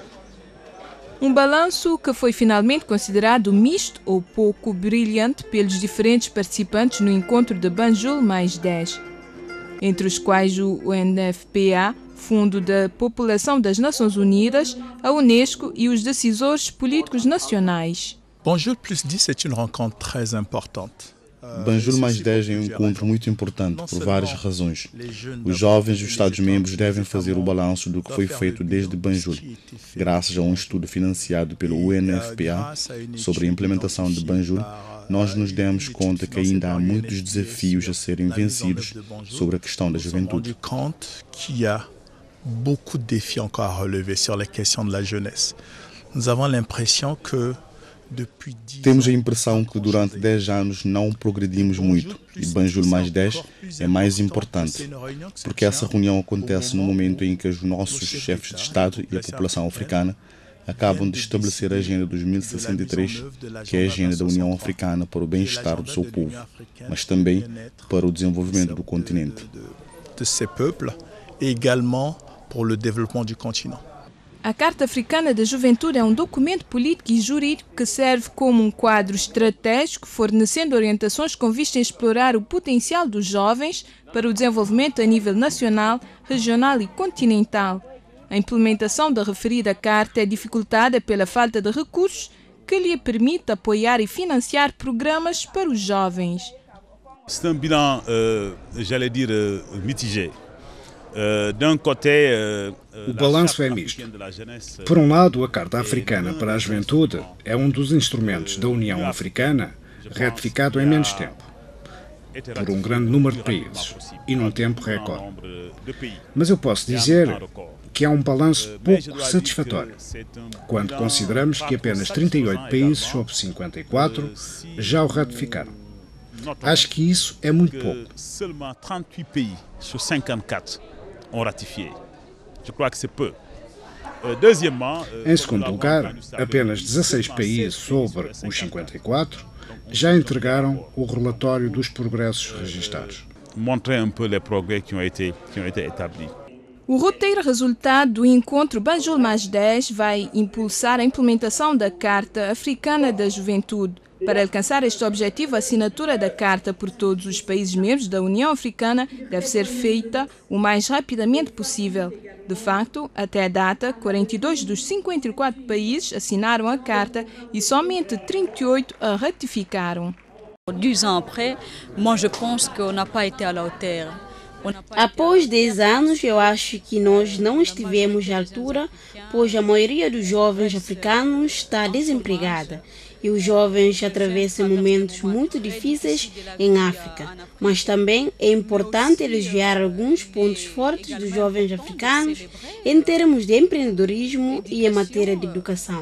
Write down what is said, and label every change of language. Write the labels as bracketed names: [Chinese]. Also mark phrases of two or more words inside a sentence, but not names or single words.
[Portuguese] Um balanço que foi finalmente considerado misto ou pouco brilhante pelos diferentes participantes no encontro de Banjul mais 10, entre os quais o UNFPA, Fundo da População das Nações Unidas, a Unesco e os decisores políticos nacionais. [French] Banjul plus 10 [Portuguese] é uma [French] rencontre très importante. [Portuguese] Banjul mais 10 é um encontro muito importante por várias razões. Os jovens dos Estados-membros devem fazer o balanço do que foi feito desde Banjul, graças a um estudo financiado pelo UNFPA sobre a implementação de Banjul. Nós nos demos conta que ainda há muitos desafios a serem vencidos sobre a questão da juventude. [French] Beaucoup de défis encore à relever sur les questions de la jeunesse. Nous avons l'impression que [Portuguese] Temos a impressão que durante 10 anos não progredimos muito e Banjul mais 10 é mais importante, porque essa reunião acontece no momento em que os nossos chefes de Estado e a população africana acabam de estabelecer a Agenda 2063, que é a agenda da União Africana para o bem-estar do seu povo, mas também para o desenvolvimento do continente. [French] De ces peuples et également pour le développement du continent. [Portuguese] A Carta Africana da Juventude é um documento político e jurídico que serve como um quadro estratégico, fornecendo orientações com vista a explorar o potencial dos jovens para o desenvolvimento a nível nacional, regional e continental. A implementação da referida carta é dificultada pela falta de recursos que lhe permite apoiar e financiar programas para os jovens. [French] C'est un bilan, j'allais dire, mitigé. [Portuguese] O balanço é misto. Por um lado, a Carta Africana para a Juventude é um dos instrumentos da União Africana ratificado em menos tempo, por um grande número de países e num tempo recorde. Mas eu posso dizer que é um balanço pouco satisfatório, quando consideramos que apenas 38 países sobre 54 já o ratificaram. Acho que isso é muito pouco. [French] Seulement 38 pays sur 54 ont ratifié. Je crois que c'est peu. [Portuguese] Em segundo lugar, apenas 16 países sobre os 54 já entregaram o relatório dos progressos registados. [French] Montrer un peu les progrès qui ont été établis. [Portuguese] O roteiro resultado do encontro Banjul mais 10 vai impulsar a implementação da Carta Africana da Juventude. Para alcançar este objetivo, a assinatura da Carta por todos os países membros da União Africana deve ser feita o mais rapidamente possível. De facto, até a data, 42 dos 54 países assinaram a Carta e somente 38 a ratificaram. [French] 10 ans après, moi je pense qu'on n'a pas été à la hauteur. [Portuguese] Após 10 anos, eu acho que nós não estivemos à altura, pois a maioria dos jovens africanos está desempregada e os jovens atravessam momentos muito difíceis em África. Mas também é importante elogiar alguns pontos fortes dos jovens africanos em termos de empreendedorismo e em matéria de educação.